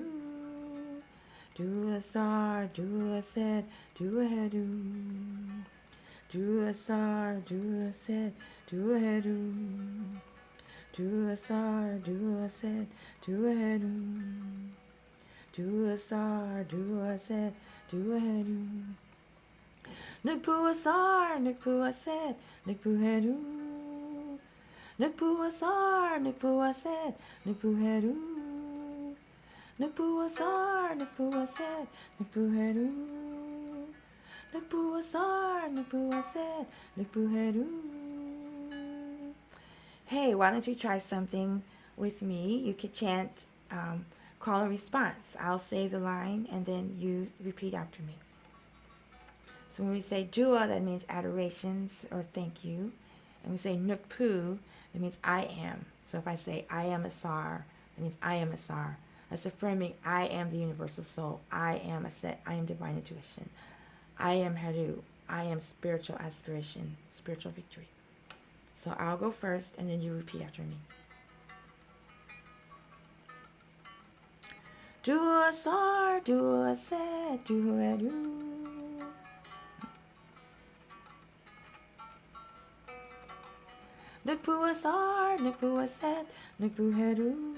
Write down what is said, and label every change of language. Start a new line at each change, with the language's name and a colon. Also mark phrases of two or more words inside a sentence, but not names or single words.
Ancient Egyptian: Do a sar, do a set, do a headu. Do a sar, do a set, do a headu. Do a sar, do a set, do a headu. Do a sar, do a set, do a headu. Nukpu a sar, nukpu a set, nukpu headu. Nukpu a sar, nukpu a set, nukpu headu. Nukpu a sar, nukpu a set, nukpu headu. Nukpu a sar, nukpu a set, nukpu headu.
English: Hey, why don't you try something with me? You could chant call and response. I'll say the line and then you repeat after me. So when we say Jua, that means adorations or thank you. And we say Nukpu, that means I am. So if I say I am Asar, that means I am Asar. That's affirming I am the universal soul. I am Aset. I am divine intuition. I am Haru. I am spiritual aspiration, spiritual victory. So I'll go first and then you repeat after me.
Ancient Egyptian: Do a sar, do a set, do a do. Nukpu a sar, nukpu a set, nukpu hedu.